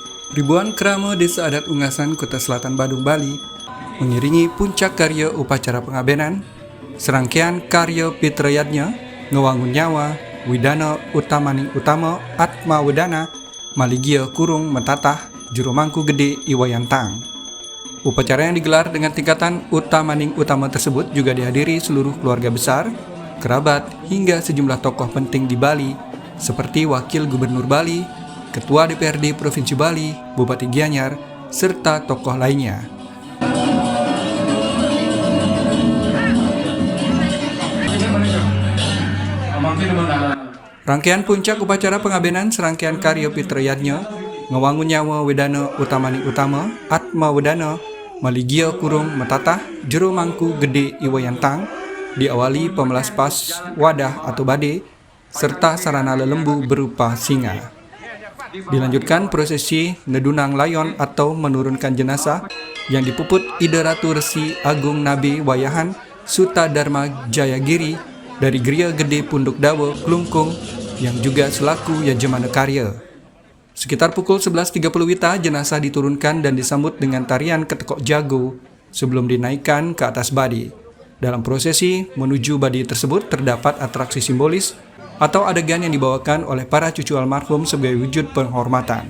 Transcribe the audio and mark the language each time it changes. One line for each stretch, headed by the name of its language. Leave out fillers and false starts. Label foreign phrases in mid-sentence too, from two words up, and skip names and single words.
Indonesian: Ribuan kerama Desa Adat Ungasan, Kota Selatan Badung, Bali mengiringi puncak karya upacara pengabenan, serangkaian karya Pitrayatnya, Ngewangun Nyawa, Widana Utamaning Utama, Atma Wedana, Maligia Kurung Metatah, Juru Mangku Gede Iwayantang. Upacara yang digelar dengan tingkatan Utamaning Utama tersebut juga dihadiri seluruh keluarga besar, kerabat, hingga sejumlah tokoh penting di Bali seperti Wakil Gubernur Bali, Ketua DPRD Provinsi Bali, Bupati Gianyar, serta tokoh lainnya. Rangkaian puncak upacara pengabenan serangkaian karya Pitrayatnya, Ngewangun Nyawa Wedana Utamaning Utama, Atma Wedana, Maligia Kurung Metatah, Jero Mangku Gede Iwayantang, diawali pemelas pas wadah atau bade, serta sarana lelembu berupa singa. Dilanjutkan prosesi Nedunang Layon atau menurunkan jenazah yang dipuput Ida Ratu Resi Agung Nabi Wayahan Suta Dharma Jayagiri dari Geria Gede Punduk Dawa, Klungkung, yang juga selaku Yajemana Karya. Sekitar pukul 11.30 WITA, jenazah diturunkan dan disambut dengan tarian ketekok jago sebelum dinaikkan ke atas badi. Dalam prosesi menuju badi tersebut terdapat atraksi simbolis atau adegan yang dibawakan oleh para cucu almarhum sebagai wujud penghormatan.